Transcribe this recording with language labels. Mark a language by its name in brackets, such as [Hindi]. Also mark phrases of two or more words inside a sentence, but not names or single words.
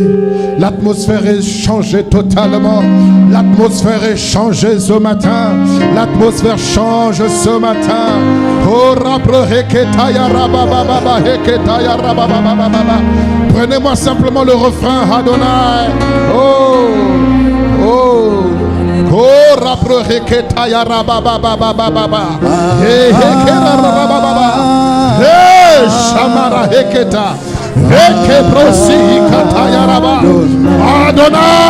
[French] L'atmosphère est changée totalement. L'atmosphère est changée ce matin. L'atmosphère change ce matin. Oh, prenez-moi simplement le refrain. Adonai. Oh, oh. Oh, rapro heketa ya rababa baba baba. Hey, hekera rababa. Hey, shamara heketa. Heke brosi hikata ya raba. Adonai.